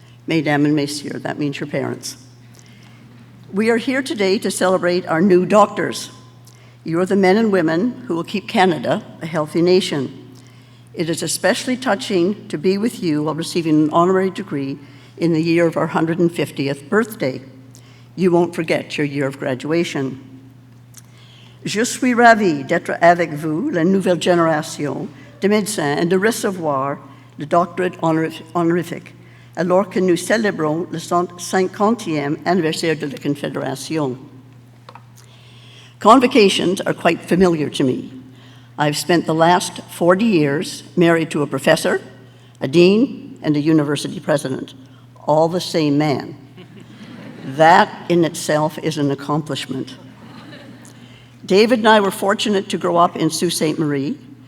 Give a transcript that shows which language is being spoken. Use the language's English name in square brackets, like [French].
[French] Mesdames [English] and [French] Messieurs, [English] that means your parents. We are here today to celebrate our new doctors. You are the men and women who will keep Canada a healthy nation. It is especially touching to be with you while receiving an honorary degree in the year of our 150th birthday. You won't forget your year of graduation. [French] Je suis ravie d'être avec vous, la nouvelle génération de médecins, et de recevoir le doctorat honorifique, alors que nous célébrons le 50e anniversaire de la Confédération. [English] Convocations are quite familiar to me. I've spent the last 40 years married to a professor, a dean, and a university president, all the same man. That in itself is an accomplishment. David and I were fortunate to grow up in Sault Ste. Marie.